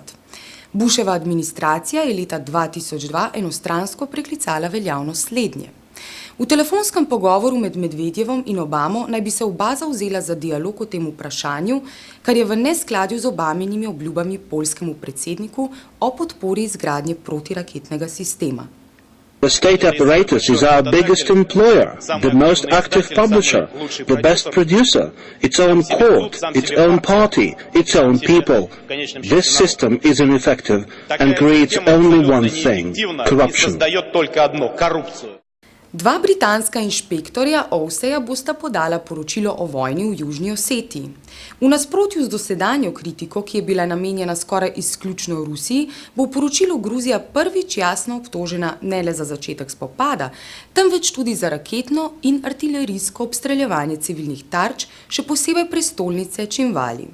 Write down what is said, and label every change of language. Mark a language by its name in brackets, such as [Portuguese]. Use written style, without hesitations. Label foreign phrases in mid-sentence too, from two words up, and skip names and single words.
[Slovenian] Busheva administracija je leta 2002 enostransko preklicala veljavnost slednje. V telefonskem pogovoru med Medvedjevom in Obamo naj bi se oba zavzela za dialog o tem vprašanju, kar je v neskladju z Obaminimi obljubami poljskemu predsedniku o podpori izgradnje protiraketnega sistema. [English] The state apparatus is our biggest employer, the most active publisher, the best producer, its own court, its own party, its own people. This system is ineffective and creates only one thing, corruption. [Slovenian] Dva britanska inšpektorja OVSE-ja bosta podala poročilo o vojni v Južni Osetiji. V nasprotju z dosedanjo kritiko, ki je bila namenjena skoraj izključno Rusiji, bo v poročilu Gruzija prvič jasno obtožena ne le za začetek spopada, temveč tudi za raketno in artilerijsko obstreljevanje civilnih tarč, še posebej prestolnice Činvali.